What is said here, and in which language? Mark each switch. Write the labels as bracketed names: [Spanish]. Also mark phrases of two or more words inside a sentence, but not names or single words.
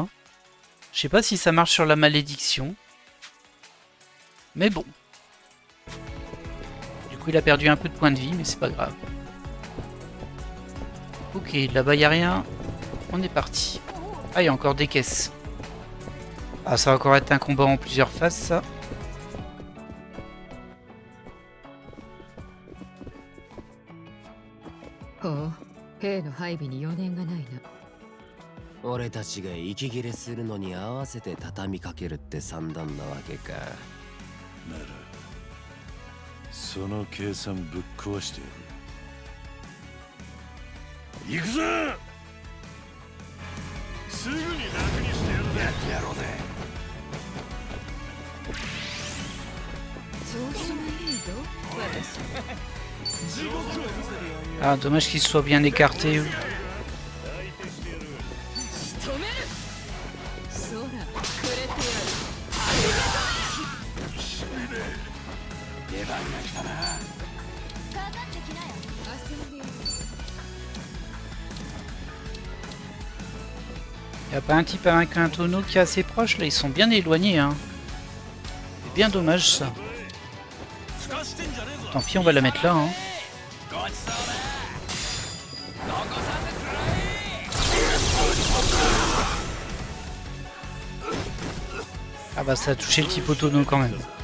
[French] Je sais pas si ça marche sur la malédiction. Mais bon. coup, il a perdu un peu de points de vie, mais c'est pas grave. Ok, là-bas, il n'y a rien. On est parti. Ah, il y a encore des caisses. Ah, ça va encore être un combat en plusieurs phases, ça. [Japanese] ほう、兵の配備に余念がないな。俺たちが息切れするのに合わせて畳みかけるって算段なわけか。ならその計算ぶっ壊してやる。行くぞ。すぐに楽にしてやるぜ。やってやろうぜ。調子がいいぞ、私。 [French] Ah, dommage qu'il soit bien écarté. [Japanese] そら、くれてやる。出番が来たな。かかってきなよ。遊んでやる。 [French] Il n'y a pas un type avec un tonneau qui est assez proche, là, ils sont bien éloignés, hein. C'est bien dommage, ça. Tant pis, on va la mettre là, hein. Ah bah ça a touché le type au tonneau quand même.